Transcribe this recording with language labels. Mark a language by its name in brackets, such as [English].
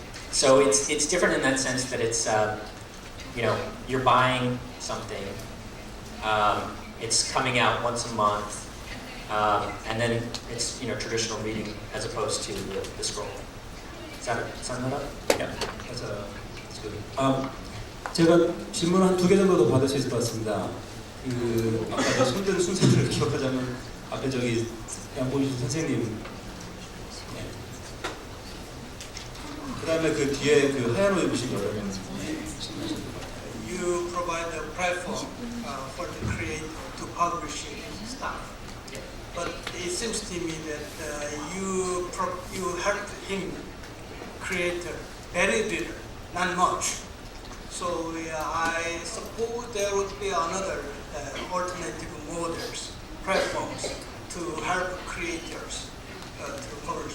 [English] So it's different in that sense that it's you're buying something. It's coming out once a month, and then it's traditional reading as opposed to the scroll. Is that sum that up? Yeah, that's good. [Korean] 제가 질문 한 2개 정도 더 받을 수 있을 것 같습니다. 아까 손드는 순서를 기억하자면 앞에 저기 양보주신 선생님, 그 다음에 그 뒤에 그 하얀 옷 입으신 여러분. [English] You provide a platform for the creator to publish stuff. But it seems to me that you help him create very little, not much. So I suppose there would be another alternative models, platforms to help creators to publish.